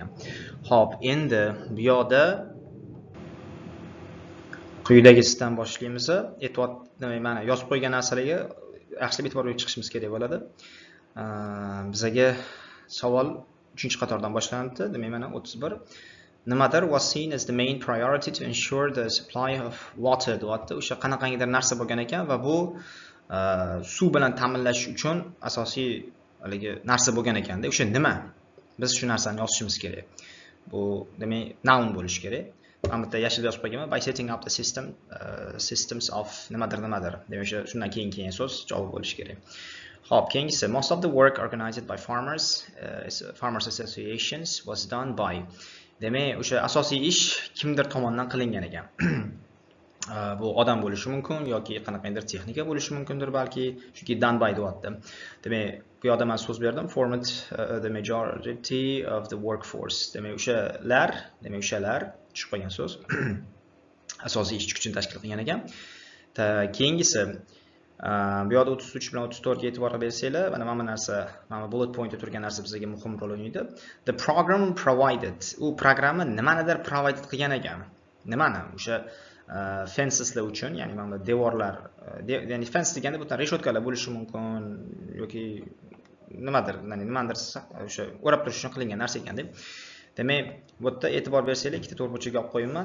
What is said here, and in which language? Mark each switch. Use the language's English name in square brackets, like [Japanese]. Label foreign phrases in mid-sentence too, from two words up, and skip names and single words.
[Uzbek] Xo'p, endi bu yoqda quyidagisidan boshlaymiz. Mana yozib qo'ygan narsalarga yaxshilab e'tibor berib chiqishimiz kerak bo'ladi. Bizaga savol 3-qatordan boshlanadi. Demak, mana 31. [English] Nimadir was seen as the main priority to ensure the supply of water deyapti. [Uzbek] O'sha qanaqangidir narsa bo'lgan ekan va bu suv bilan ta'minlash uchun asosiy haligi narsa bo'lgan ekanda. O'sha nima? Biz shu narsani yozishimiz kerak. Bu demak noun bo'lishi kerak. Albatta yashil yozib qo'yganman. [English] By setting up the systems of nimadir. [Uzbek] Demak, shundan keyin so'z javob bo'lishi kerak. Xo'p, keyingisi [English] most of the work organized by farmers associations was done by. [Uzbek] Demak, o'sha asosiy ish kimdir tomonidan qilingan ekan. Bu odam bo'lishi mumkin yoki qanaqandir texnika bo'lishi mumkindir balki, chunki [English] done by [Uzbek] deyapti. Demak, bu yerda men so'z berdim, [English] formed the majority of the workforce. [Uzbek] Demak, o'shalar tushib qolgan so'z. Asosiy ish kuchini tashkil qilgan ekan. Keyingisi bu yerda 33 bilan 34 ga e'tibor bersanglar, mana narsa, mana [English] bullet pointda [Uzbek] turgan narsa bizga muhim rol o'ynaydi. [English] The program provided. [Uzbek] U programma nimanidir provide qilgan ekan. Nimani? O'sha fenceslar uchun, ya'ni mana devorlar, ya'ni fence deganda bu reshotkalar bo'lishi mumkin yoki nimadir o'sha o'rab turish uchun qilingan narsa ekan deb. Demak, bu yerda e'tibor bersanglar, ikkita to'rtburchakka olib qo'yibman.